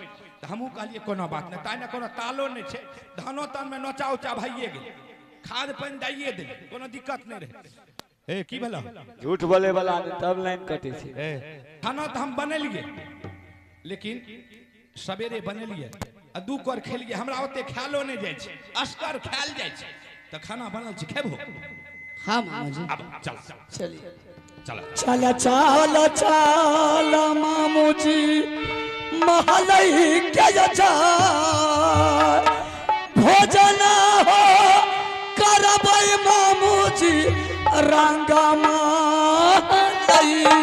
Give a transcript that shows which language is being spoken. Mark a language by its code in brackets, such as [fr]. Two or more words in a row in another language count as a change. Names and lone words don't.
[mai] तो हमहू कहलिए कोनो बात नहीं, ताई ने कोनो तालो नहीं छे, धानो तन में नोचा उचा भइए गेल, खाद पानी दैए दे, कोनो दिक्कत नहीं रहे। ए की भेला? झूठ बोले वाला तब लाइन कटे छे। खाना तो हम बनेलिए, लेकिन सवेरे बनेलिए आ 2 कोर खेलिए, हमरा ओते ख्यालो नहीं जाय छे, अस्कर ख्याल जाय छे। तो खाना बनल छे, खेबो? हाँ मामू जी। अब चल चलिए चल चल चल चल मामू जी, महलई के जा भोजन हो करबै मामू जी, रंगा महलई